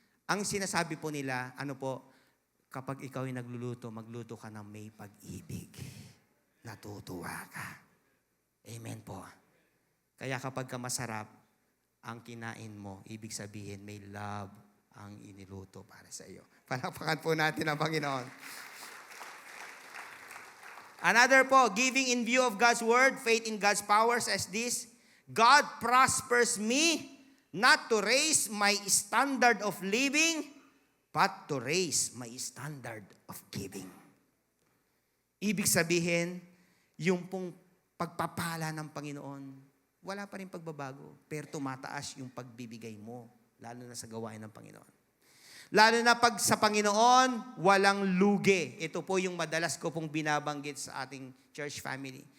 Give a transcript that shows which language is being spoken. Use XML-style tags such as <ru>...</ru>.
<tl>Ang sinasabi po nila, kapag ikaw ay nagluluto, magluto ka ng may pag-ibig. Natutuwa ka. Amen po. Kaya kapag ka masarap, ang kinain mo, ibig sabihin may love ang iniluto para sa iyo. Palakpakan po natin ang Panginoon.</tl> <en>Another po, giving in view of God's word, faith in God's power says this, God prospers me not to raise my standard of living, but to raise my standard of giving.</en> <tl>Ibig sabihin, yung pong pagpapala ng Panginoon, wala pa rin pagbabago, pero tumataas yung pagbibigay mo, lalo na sa gawain ng Panginoon. Lalo na pag sa Panginoon, walang lugi. Ito po yung madalas ko pong binabanggit sa ating church family.</tl>